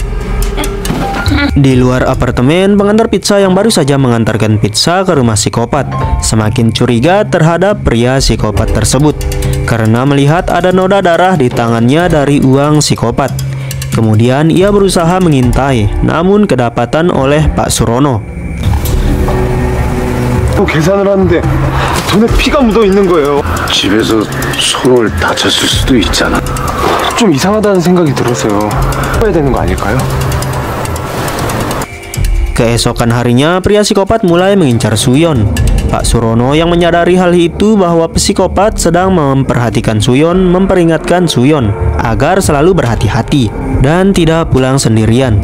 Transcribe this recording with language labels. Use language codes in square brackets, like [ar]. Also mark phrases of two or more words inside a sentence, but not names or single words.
[id] Di luar apartemen, pengantar pizza yang baru saja mengantarkan pizza ke rumah psikopat semakin curiga terhadap pria psikopat tersebut karena melihat ada noda darah di tangannya dari uang psikopat. Kemudian ia berusaha mengintai, namun kedapatan oleh Pak Surono. [ko] 계산을 하는데 돈에 피가 묻어 있는 거예요. 집에서 손을 다쳤을 수도 있잖아. 좀 이상하다는 생각이 들어서요. 해야 되는 거 아닐까요? [id] Keesokan harinya, pria psikopat mulai mengincar Suyon. Pak Surono yang menyadari hal itu bahwa psikopat sedang memperhatikan Suyon memperingatkan Suyon agar selalu berhati-hati dan tidak pulang sendirian.